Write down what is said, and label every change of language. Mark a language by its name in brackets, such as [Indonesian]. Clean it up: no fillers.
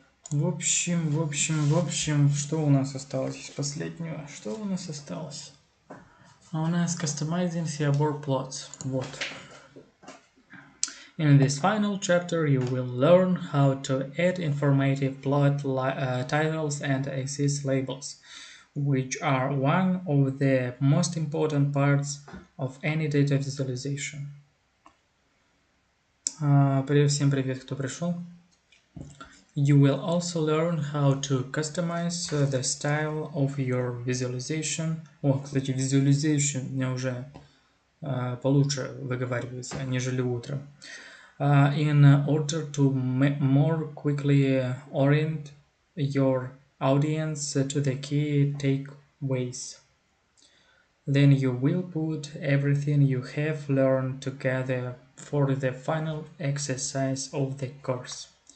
[Russian] В общем, что у нас осталось из последнего? Что у нас осталось? А у нас Customizing Seaborn Plots. Вот. [English] In this final chapter, you will learn how to add informative plot titles and axis labels, which are one of the most important parts of any data visualization. [Russian] Всем привет, кто пришел. [English] You will also learn how to customize the style of your visualization. [Russian] О, кстати, visualization у меня уже получше выговаривается, нежели утром. [English] In order to more quickly orient your audience to the key takeaways. Then you will put everything you have learned together for the final exercise of the course.